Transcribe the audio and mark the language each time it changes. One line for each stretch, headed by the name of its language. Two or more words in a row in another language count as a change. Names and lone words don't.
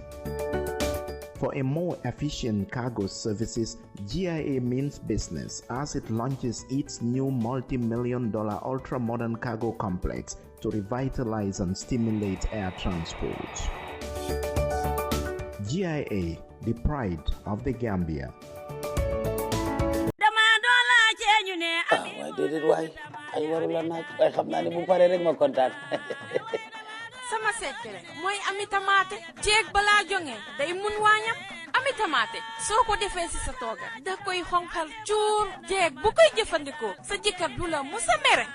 English: For a more efficient cargo services, GIA means business as it launches its new multi-million-dollar ultra-modern cargo complex to revitalize and stimulate air transport. GIA, the pride of the Gambia. Why did it? Why? I warula nak.
Wolof: Ay xam naa ne bu paree rek ma kontaan. Sama secret mooy ami tamaate jeeg balaa jonge day mun waañam ami tamaate soo ko defee si sa tooga da koy xonqal cuur jeeg bu koy jëfandikoo sa jëkkër du la musa mere.